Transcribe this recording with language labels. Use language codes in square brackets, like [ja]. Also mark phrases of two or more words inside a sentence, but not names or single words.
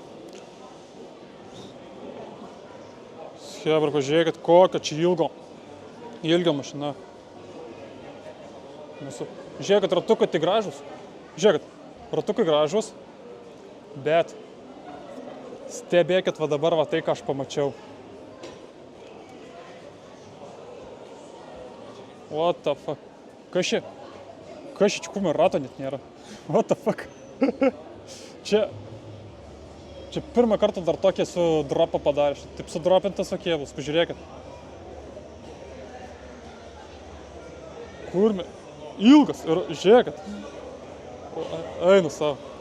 [lt] Hebra, pažiūrėkit, kokia čia ilga mašina. Žiūrėkit, ratukai tai gražus. Ratukai gražus, bet stebėkit va dabar va tai, ką aš pamačiau. [en] What the fuck? [lt] Kas čia kume rato net nėra. [en] What the fuck? [lt] Čia pirmą kartą dar tokį su dropą padarė. Taip sudropintas va kėblas, pažiūrėkit. Kurme. Ilgas ir žiūrėkit. Einu savo.